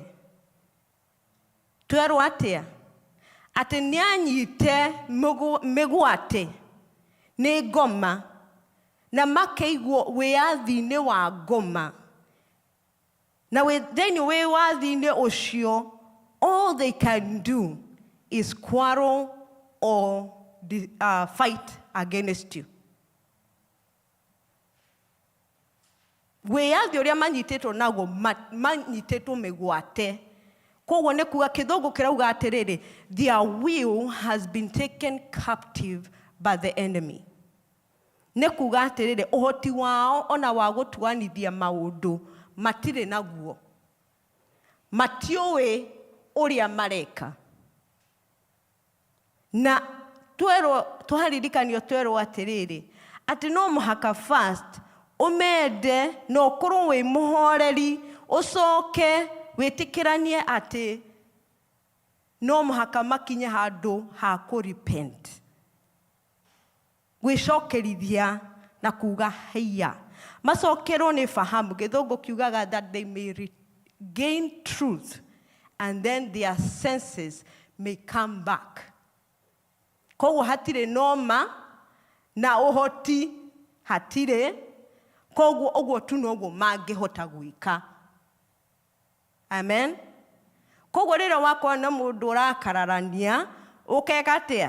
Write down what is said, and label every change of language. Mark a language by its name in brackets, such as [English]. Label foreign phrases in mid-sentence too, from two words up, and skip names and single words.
[Kikuyu] Twerwo atĩa? Atĩ nĩ anyite mĩgwate nĩ ngoma na makĩiguo wĩyathi-inĩ wa ngoma. Na thĩinĩ wĩyathi-inĩ ũcio, [English] all they can do is quarrel or fight against you. [Kikuyu] Wĩyathi ũrĩa manyitĩtwo naguo manyitĩtwo mĩgwate. Koguo nĩ kuga kĩthũngũ kĩrauga atĩrĩrĩ, [English] their will has been taken captive by the enemy. [Kikuyu] Nĩ kuga atĩrĩrĩ, ũhoti wao ona wa gũtuanithia maũndũ matirĩ naguo. Matiũĩ ũrĩa mareka. Na tũharirikanio twerwo atĩrĩrĩ, atĩ no mũhaka first ũmende na ũkorwo wĩ mũhoreri, ũcoke wĩtĩkĩranie atĩ no mũhaka makinye handũ ha kũrepent. Gwĩcokerithia na kuga haiya. Macokerwo nĩ fahamu, gĩthũngũ kiugaga [English] that they may gain truth and then their senses may come back. [Kikuyu] Koguo hatirĩ noma na ũhoti hatirĩ. Koguo ũguo tu noguo mangĩhota gwĩka. Amen. Koguo rĩrĩa wakorwo na mũndũ ũrakararania, ũkeka atĩa?